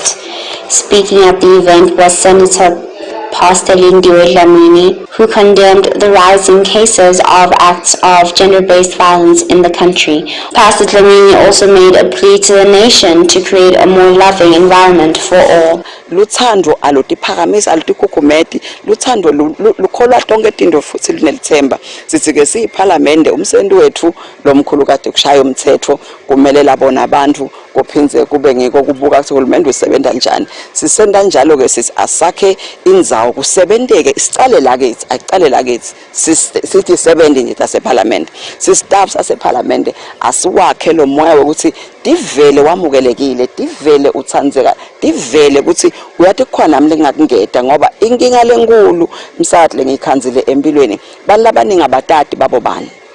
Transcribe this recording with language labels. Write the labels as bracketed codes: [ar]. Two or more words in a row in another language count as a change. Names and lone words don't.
[en] Speaking at the event was Senator Pastor Lindiwe Dlamini, who condemned the rising cases of acts of gender-based violence in the country. Pastor Dlamini also made a plea to the nation to create a more loving environment for all. [ss] Luthando alutiphakamisa alutikukumeti luthando lukholwa tonke tinto futhi lunelithemba sithi ke siyiphalamende umsebenzi wethu lomkhulu kade kushaya umthetho kumele labona abantu kuphindze kube ngiko kubuka ukuthi uhulumende usebenza njani sisenda njalo ke sithi asakhe indzawo kusebenteke isicale la kithi aqale la kithi sithi sebenze nje taseparlament sistaff saseparlament asiwakhe lo moya ukuthi divele wamukelekile divele utsandzeka divele ukuthi uyathi khona nami lengakungeda ngoba inkinga lenkulu msakhe lengikhanzile empilweni balabaningi abatati babo bani